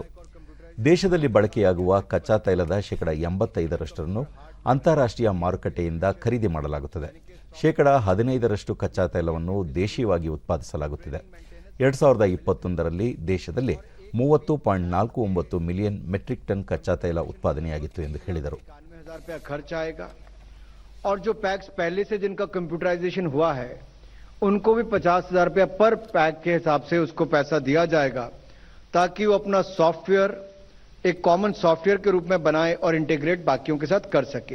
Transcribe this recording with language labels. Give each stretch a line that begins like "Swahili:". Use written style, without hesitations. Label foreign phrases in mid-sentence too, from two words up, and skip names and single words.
Kannada: ದೇಶದಲ್ಲಿ ಬಳಕೆಯಾಗುವ ಕಚ್ಚಾ ತೈಲದ 85%ರಷ್ಟನ್ನು ಅಂತಾರಾಷ್ಟ್ರೀಯ ಮಾರುಕಟ್ಟೆಯಿಂದ ಖರೀದಿ ಮಾಡಲಾಗುತ್ತದೆ. 15% ಕಚ್ಚಾ ತೈಲವನ್ನು ದೇಶೀಯವಾಗಿ ಉತ್ಪಾದಿಸಲಾಗುತ್ತಿದೆ. 2021ರಲ್ಲಿ ದೇಶದಲ್ಲಿ 30.49 ಮಿಲಿಯನ್ ಮೆಟ್ರಿಕ್ ಟನ್ ಕಚ್ಚಾ ತೈಲ उत्पादನೆಯಾಗಿತ್ತು ಎಂದು ಹೇಳಿದರು.
Hindi: खर्च आएगा और जो पैक्स पहले से जिनका कंप्यूटराइजेशन हुआ है उनको भी 50,000 रुपया पर पैक के हिसाब से उसको पैसा दिया जाएगा ताकि वो अपना सॉफ्टवेयर एक
English: common software
Hindi: के रूप में बनाए और इंटीग्रेट बाकियों के साथ कर सके.